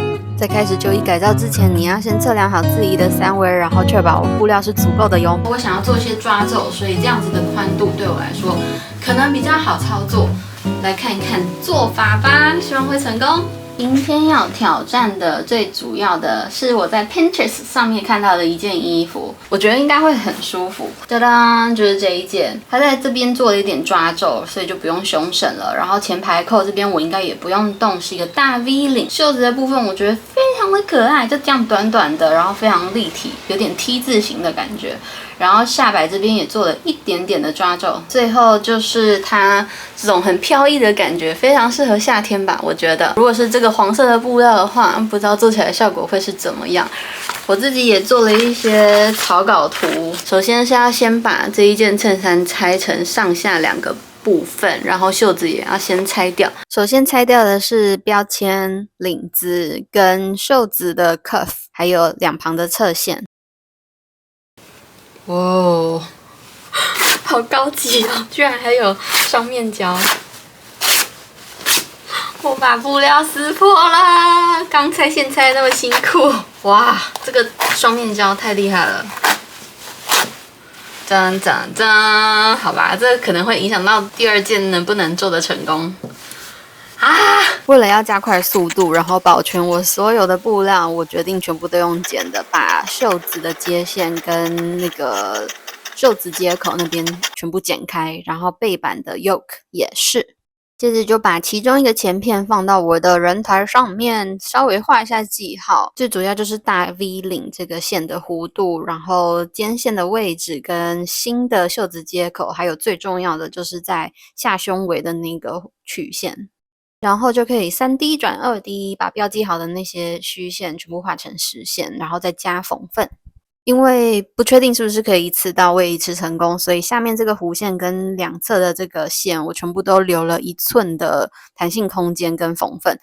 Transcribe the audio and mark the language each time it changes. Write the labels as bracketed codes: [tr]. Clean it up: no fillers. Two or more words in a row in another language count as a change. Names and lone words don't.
[zh] 在開始舊衣改造之前，你要先測量好自己的三圍，然後確保布料是足夠的喲。我想要做一些抓皺，所以這樣子的寬度對我來說可能比較好操作。來看一看做法吧，希望會成功。今天要挑戰的最主要的是我在 Pinterest 上面看到的一件衣服，我覺得應該會很舒服。當當，就是這一件，它在這邊做了一點抓皺，所以就不用胸審了。然後前排扣這邊我應該也不用動，是一個大 V 領。袖子的部分我覺得非常的可愛，就這樣短短的，然後非常立體，有點 T 字形的感覺。然後下擺這邊也做了一點點的抓皺，最後就是它這種很飄逸的感覺，非常適合夏天吧？我覺得，如果是這個黃色的布料的話，不知道做起來的效果會是怎麼樣。我自己也做了一些草稿圖，首先是要先把這一件襯衫拆成上下2個部分，然後袖子也要先拆掉。首先拆掉的是標籤、領子跟袖子的 cuff，還有兩旁的側線。哇哦，好高級哦！居然還有雙面膠。我把布料撕破了，剛拆線拆得那麼辛苦。哇，這個雙面膠太厲害了！髒髒髒，好吧，這個可能會影響到第二件能不能做得成功。啊！為了要加快速度，然後保全我所有的布料，我決定全部都用剪的，把袖子的接線跟那個袖子接口那邊全部剪開，然後背板的 yoke 也是。接着就把其中一個前片放到我的人台上面，稍微畫一下記號。最主要就是大 V 領這個線的弧度，然後肩線的位置跟新的袖子接口，還有最重要的就是在下胸圍的那個曲線。然後就可以3D 轉2D， 把標記好的那些虛線全部畫成實線，然後再加縫份。因為不確定是不是可以一次到位一次成功，所以下面這個弧線跟兩側的這個線，我全部都留了1寸的彈性空間跟縫份。